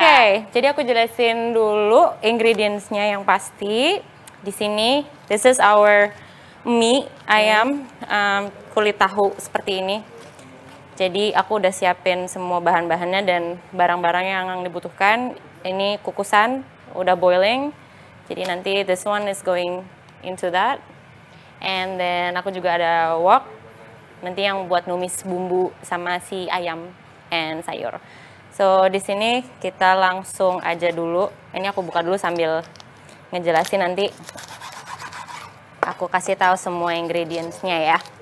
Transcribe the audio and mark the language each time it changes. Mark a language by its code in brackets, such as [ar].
[id] Oke, jadi aku jelasin dulu ingredients-nya yang pasti. Di sini, [en] this is our [id] mie ayam kulit tahu seperti ini. Jadi aku udah siapin semua bahan-bahannya dan barang-barang yang dibutuhkan. Ini kukusan, udah boiling. Jadi nanti [en] this one is going into that. And then [id] aku juga ada wok, nanti yang buat numis bumbu sama si ayam and sayur. So di sini kita langsung aja dulu. Ini aku buka dulu sambil ngejelasin nanti. Aku kasih tahu semua ingredients-nya ya.